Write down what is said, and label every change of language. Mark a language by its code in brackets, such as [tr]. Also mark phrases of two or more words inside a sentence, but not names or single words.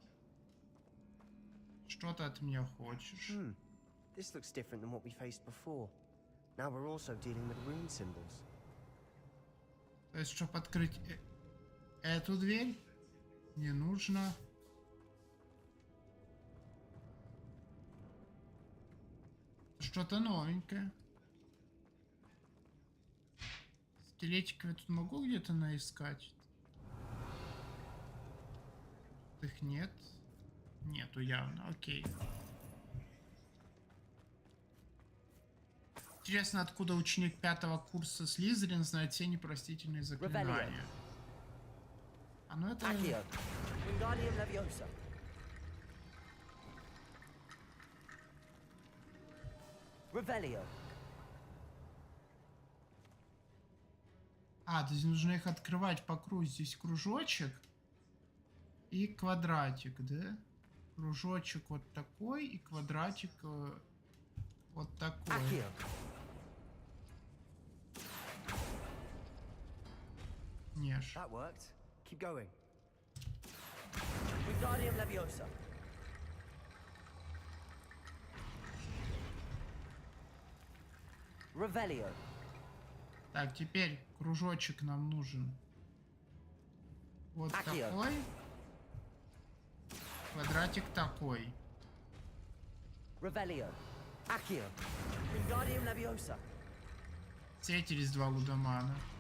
[ru] Что ты от меня хочешь? [en] This looks different than what we faced before. Now we're also dealing with rune symbols. [ru] То есть, чтобы открыть эту дверь, мне нужно... Что-то новенькое. Скелетиков я тут могу где-то наискать? Их нет. Нету явно, окей. Интересно, откуда ученик 5-го курса Слизерин знает все непростительные заклинания. А ну это... Accio. Wingardium Leviosa. Revelio. А, то есть нужно их открывать по кругу. Здесь кружочек и квадратик, да? Кружочек вот такой и квадратик вот такой. Accio. Неж. [en] That worked. Keep going. Wingardium Leviosa. Revelio. [ru] Так, теперь кружочек нам нужен. Вот Accio. такой. Квадратик такой. Revelio. Accio. Wingardium Leviosa. Встретились два лудомана.